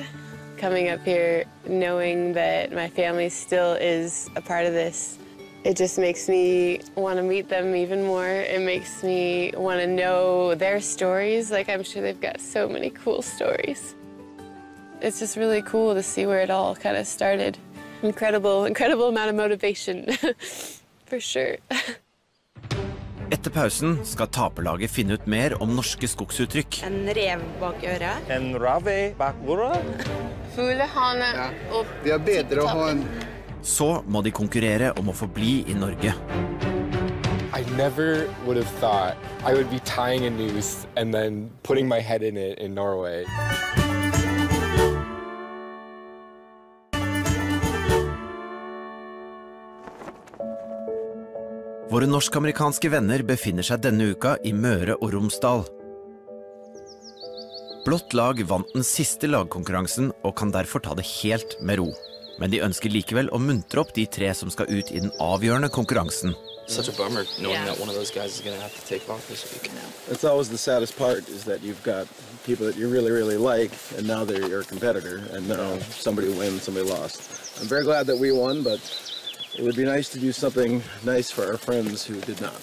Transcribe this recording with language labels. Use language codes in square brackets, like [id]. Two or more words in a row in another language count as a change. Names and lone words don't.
[en] Coming up here, knowing that my family still is a part of this, it just makes me want to meet them even more. It makes me want to know their stories. Like, I'm sure they've got so many cool stories. It's just really cool to see where it all kind of started. Incredible amount of motivation, for sure. [no] Etter pausen skal taperlaget finne ut mer om norske skogsuttrykk. En rev bak øret. En rave bak øret. Fuglehane og det er bedre å ha en... Så må de konkurrere om å få bli i Norge. [en] I never would have thought I would be tying a noose and then putting my head in it in Norway. [no] Våre norsk-amerikanske venner befinner seg denne uka i Møre og Romsdal. Blått lag vant den siste lagkonkurransen og kan derfor ta det helt med ro. Men de ønsker likevel å muntre opp de 3 som skal ut i den avgjørende konkurransen. [en] Such a bummer knowing that one of those guys is going to have to take off this week. That's always the saddest part, is that you've got people that you really, really like, and now they're your competitor, and now somebody wins, somebody lost. I'm very glad that we won, but it would be nice to do something nice for our friends who did not.